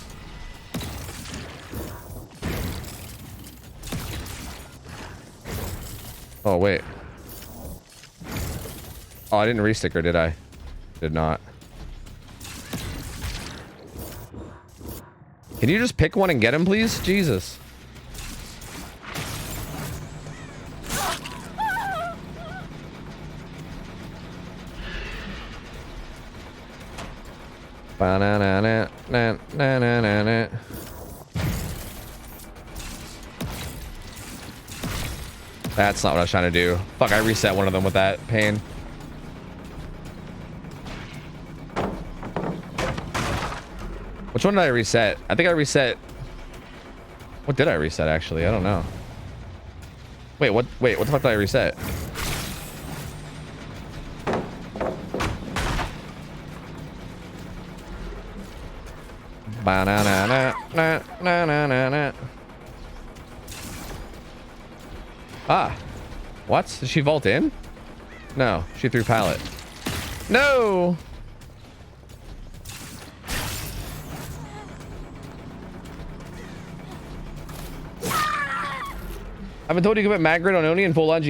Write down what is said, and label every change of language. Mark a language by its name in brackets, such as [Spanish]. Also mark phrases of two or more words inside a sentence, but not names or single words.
[English] Oh, wait. Oh, I didn't resticker, did I? Did not. Can you just pick one and get him, please? Jesus. Ba-na-na-na-na-na-na-na. That's not what I was trying to do. Fuck, I reset one of them with that pain. Which one did I reset? I think I reset... What did I reset, actually? I don't know. Wait, what the fuck did I reset? Ba-na-na-na-na-na-na-na. Ah. What? Did she vault in? No, she threw pallet. No! I've been told you can put Magrid on Oni and full lunge.